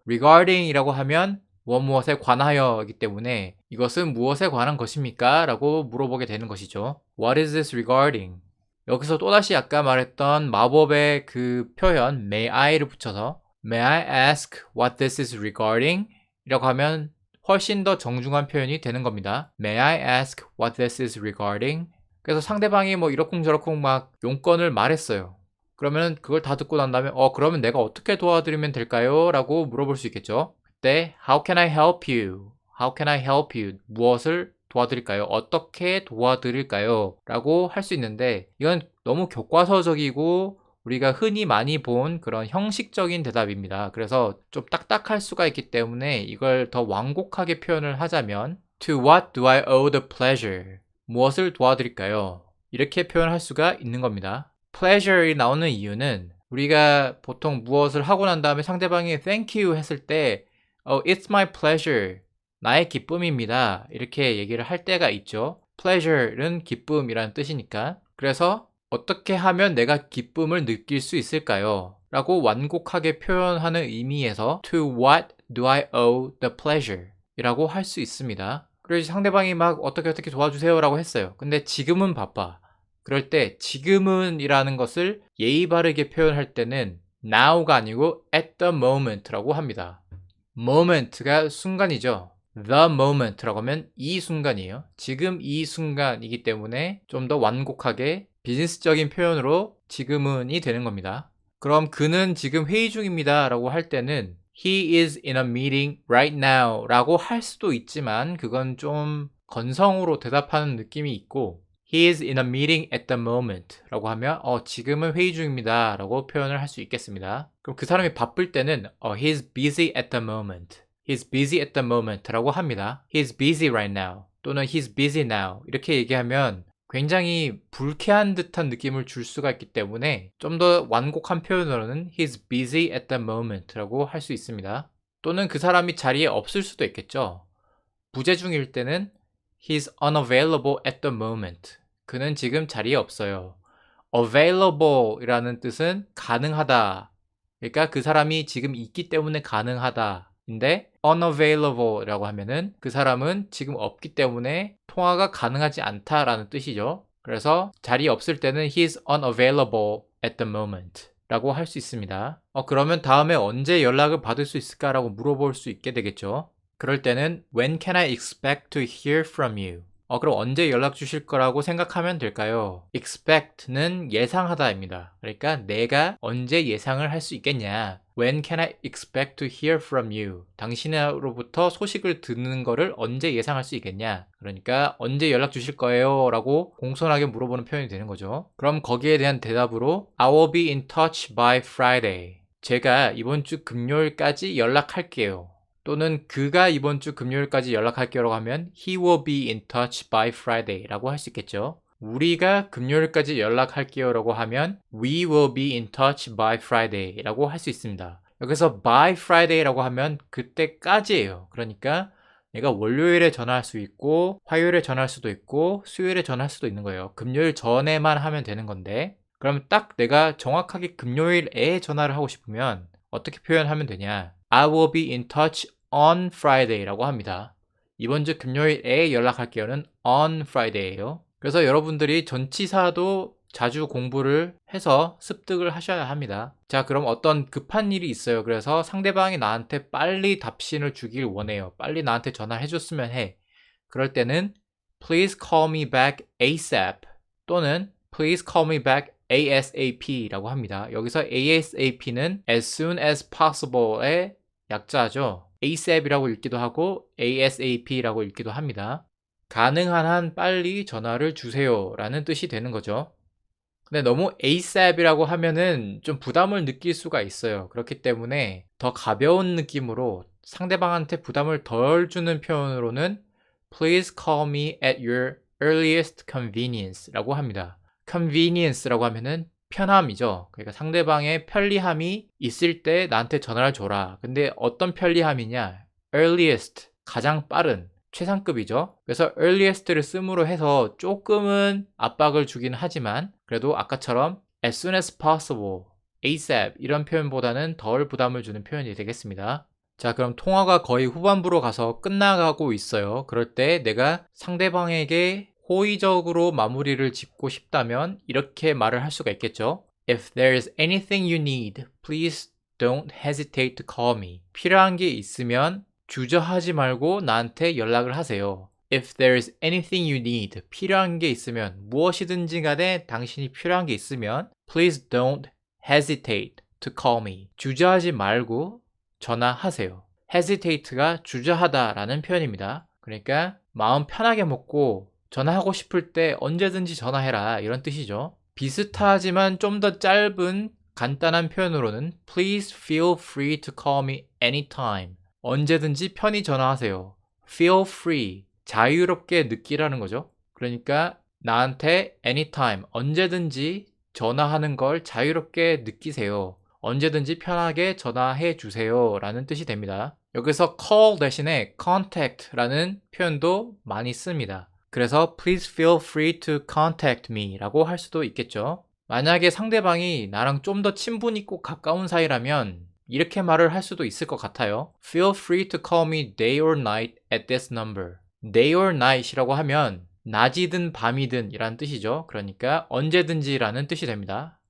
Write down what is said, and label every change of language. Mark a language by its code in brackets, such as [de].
[ko] regarding 이라고 하면 무엇에 관하여이기 때문에 이것은 무엇에 관한 것입니까? 라고 물어보게 되는 것이죠. [en] What is this regarding? [ko] 여기서 또다시 아까 말했던 마법의 그 표현 [en] May I를 붙여서 May I ask what this is regarding? [ko] 이라고 하면 훨씬 더 정중한 표현이 되는 겁니다. [en] May I ask what this is regarding? [ko] 그래서 상대방이 뭐 이러쿵저러쿵 막 용건을 말했어요. 그러면 그걸 다 듣고 난 다음에 그러면 내가 어떻게 도와드리면 될까요? 라고 물어볼 수 있겠죠. 그때 [en] How can I help you? How can I help you? [ko] 무엇을 도와드릴까요? 어떻게 도와드릴까요? 라고 할 수 있는데 이건 너무 교과서적이고 우리가 흔히 많이 본 그런 형식적인 대답입니다. 그래서 좀 딱딱할 수가 있기 때문에 이걸 더 완곡하게 표현을 하자면 [en] To what do I owe the pleasure? [ko] 무엇을 도와드릴까요? 이렇게 표현할 수가 있는 겁니다. pleasure이 나오는 이유는 우리가 보통 무엇을 하고 난 다음에 상대방이 thank you 했을 때 [en] it's my pleasure. [ko] 나의 기쁨입니다. 이렇게 얘기를 할 때가 있죠. pleasure는 기쁨이라는 뜻이니까. 그래서 어떻게 하면 내가 기쁨을 느낄 수 있을까요? 라고 완곡하게 표현하는 의미에서 [en] To what do I owe the pleasure? [ko] 이라고 할 수 있습니다. 그래서 상대방이 막 어떻게 도와주세요 라고 했어요. 근데 지금은 바빠. 그럴 때 지금은 이라는 것을 예의 바르게 표현할 때는 now가 아니고 at the moment라고 합니다. moment가 순간이죠. the moment라고 하면 이 순간이에요. 지금 이 순간이기 때문에 좀 더 완곡하게 비즈니스적인 표현으로 지금은이 되는 겁니다. 그럼 그는 지금 회의 중입니다 라고 할 때는 [en] He is in a meeting right now [ko] 라고 할 수도 있지만 그건 좀 건성으로 대답하는 느낌이 있고 [en] He is in a meeting at the moment [ko] 라고 하면 지금은 회의 중입니다 라고 표현을 할 수 있겠습니다. 그럼 그 사람이 바쁠 때는 [en] He is busy at the moment He's busy at the moment [ko] 라고 합니다. [en] He's busy right now [ko] 또는 [en] He's busy now [ko] 이렇게 얘기하면 굉장히 불쾌한 듯한 느낌을 줄 수가 있기 때문에 좀 더 완곡한 표현으로는 He's busy at the moment 라고 할 수 있습니다. 또는 그 사람이 자리에 없을 수도 있겠죠. 부재중일 때는 [en] He's unavailable at the moment. [ko] 그는 지금 자리에 없어요. available 이라는 뜻은 가능하다. 그러니까 그 사람이 지금 있기 때문에 가능하다. 인데 unavailable 라고 하면은 그 사람은 지금 없기 때문에 통화가 가능하지 않다라는 뜻이죠. 그래서 자리에 없을 때는 He's unavailable at the moment 라고 할 수 있습니다. 그러면 다음에 언제 연락을 받을 수 있을까라고 물어볼 수 있게 되겠죠. 그럴 때는 [en] When can I expect to hear from you? [ko] 그럼 언제 연락 주실 거라고 생각하면 될까요? expect는 예상하다입니다. 그러니까 내가 언제 예상을 할 수 있겠냐? [en] When can I expect to hear from you? [ko] 당신으로부터 소식을 듣는 거를 언제 예상할 수 있겠냐? 그러니까 언제 연락 주실 거예요? 라고 공손하게 물어보는 표현이 되는 거죠. 그럼 거기에 대한 대답으로 [en] I will be in touch by Friday. [ko] 제가 이번 주 금요일까지 연락할게요. 또는 그가 이번 주 금요일까지 연락할게요라고 하면 [en] He will be in touch by Friday [ko] 라고 할 수 있겠죠. 우리가 금요일까지 연락할게요라고 하면 [en] We will be in touch by Friday [ko] 라고 할 수 있습니다. 여기서 by Friday 라고 하면 그때까지예요. 그러니까 내가 월요일에 전화할 수 있고 화요일에 전화할 수도 있고 수요일에 전화할 수도 있는 거예요. 금요일 전에만 하면 되는 건데 그러면 딱 내가 정확하게 금요일에 전화를 하고 싶으면 어떻게 표현하면 되냐? [en] I will be in touch on Friday [ko] 라고 합니다. 이번 주 금요일에 연락할게요는 on Friday예요. 그래서 여러분들이 전치사도 자주 공부를 해서 습득을 하셔야 합니다. 자, 그럼 어떤 급한 일이 있어요. 그래서 상대방이 나한테 빨리 답신을 주길 원해요. 빨리 나한테 전화해 줬으면 해. 그럴 때는 [en] Please call me back ASAP [ko] 또는 [en] Please call me back ASAP [ko] 라고 합니다. 여기서 ASAP는 as soon as possible의 약자죠. ASAP이라고 읽기도 하고 ASAP라고 읽기도 합니다. 가능한 한 빨리 전화를 주세요 라는 뜻이 되는 거죠. 근데 너무 ASAP이라고 하면은 좀 부담을 느낄 수가 있어요. 그렇기 때문에 더 가벼운 느낌으로 상대방한테 부담을 덜 주는 표현으로는 [en] Please call me at your earliest convenience [ko] 라고 합니다. convenience라고 하면은 편함이죠. 그러니까 상대방의 편리함이 있을 때 나한테 전화를 줘라. 근데 어떤 편리함이냐? earliest, 가장 빠른, 최상급이죠. 그래서 earliest를 씀으로 해서 조금은 압박을 주긴 하지만 그래도 아까처럼 as soon as possible, ASAP 이런 표현보다는 덜 부담을 주는 표현이 되겠습니다. 자, 그럼 통화가 거의 후반부로 가서 끝나가고 있어요. 그럴 때 내가 상대방에게 호의적으로 마무리를 짓고 싶다면 이렇게 말을 할 수가 있겠죠. [en] If there's anything you need, please don't hesitate to call me. [ko] 필요한 게 있으면 주저하지 말고 나한테 연락을 하세요. [en] If there's anything you need, [ko] 필요한 게 있으면 무엇이든지 간에 당신이 필요한 게 있으면 [en] please don't hesitate to call me. [ko] 주저하지 말고 전화하세요. hesitate가 주저하다라는 표현입니다. 그러니까 마음 편하게 먹고 전화하고 싶을 때 언제든지 전화해라 이런 뜻이죠. 비슷하지만 좀 더 짧은 간단한 표현으로는 [en] Please feel free to call me anytime. [ko] 언제든지 편히 전화하세요. [en] Feel free. [ko] 자유롭게 느끼라는 거죠. 그러니까 나한테 anytime, 언제든지 전화하는 걸 자유롭게 느끼세요. 언제든지 편하게 전화해 주세요 라는 뜻이 됩니다. 여기서 call 대신에 contact라는 표현도 많이 씁니다. 그래서 [en] please feel free to contact me [ko] 라고 할 수도 있겠죠. 만약에 상대방이 나랑 좀 더 친분 있고 가까운 사이라면 이렇게 말을 할 수도 있을 것 같아요. [en] Feel free to call me day or night at this number. [ko] day or night이라고 하면 낮이든 밤이든 이라는 뜻이죠. 그러니까 언제든지 라는 뜻이 됩니다.